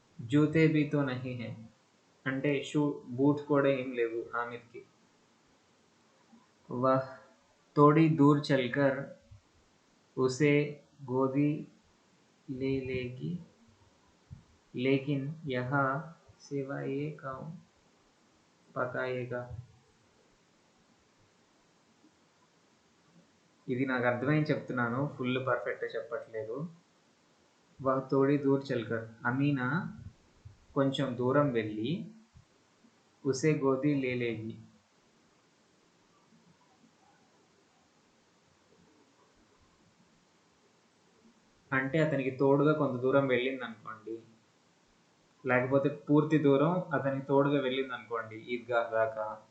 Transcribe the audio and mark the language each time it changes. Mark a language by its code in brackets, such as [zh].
[hi] జూతే భీ తో నహీ హై [te] అంటే బూట్స్ కూడా ఏం లేవు హామిద్కి. [hi] వహ్ थोड़ी दूर चलकर उसे गोदी ले लेगी, लेकिन यहाँ सेवाइए कौन पकाएगा. [te] ఇది నాకు అర్థమైంది చెప్తున్నాను, ఫుల్ పర్ఫెక్ట్గా చెప్పట్లేదు. [hi] వహ్ థోడీ దూర్ చల్కర్, [te] అమీనా కొంచెం దూరం వెళ్ళి, [hi] ఉసే గోదీ లేలేగి [te] అంటే అతనికి తోడుగా కొంత దూరం వెళ్ళింది అనుకోండి, లేకపోతే పూర్తి దూరం అతనికి తోడుగా వెళ్ళింది అనుకోండి ఈద్గా దాకా.